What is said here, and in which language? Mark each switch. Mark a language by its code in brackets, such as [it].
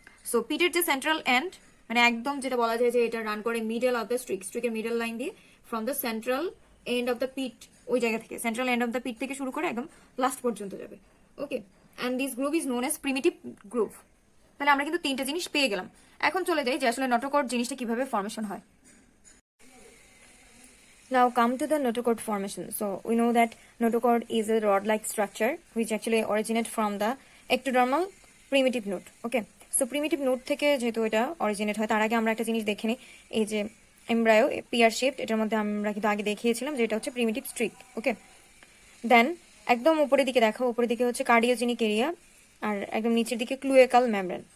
[bn] So পিটের যে central and, মানে একদম যেটা বলা যায় যে এটা রান করে middle of the স্ট্রিকের middle line দিয়ে, [en] from the central end of the pit, [bn] ওই জায়গা থেকে সেন্ট্রাল এন্ড অফ দ্য পিট থেকে শুরু করে একদম লাস্ট পর্যন্ত যাবে। [en] Okay, and this groove is known as primitive groove. [bn] তাহলে আমরা কিন্তু 3টা জিনিস পেয়ে গেলাম। এখন চলে যাই যে আসলে নোটোকট জিনিসটা কিভাবে ফর্মেশন হয়। [en] Now come to the notochord formation. So we know that notochord is a rod-like structure which actually originates from the ectodermal primitive node. [bn] Okay, so primitive node থেকে যেহেতু এটা অরিজিনেট হয়, তার আগে আমরা একটা জিনিস দেখে নিই, এই যে এমব্রায়ো পিয়ার শেপড, এটার মধ্যে আমরা কিন্তু আগে দেখিয়েছিলাম যে এটা হচ্ছে প্রিমিটিভ স্ট্রিক। ওকে, দেন একদম উপরের দিকে দেখো, উপরের দিকে হচ্ছে কার্ডিওজেনিক এরিয়া, আর একদম নিচের দিকে ক্লুয়েকাল মেমব্রেন।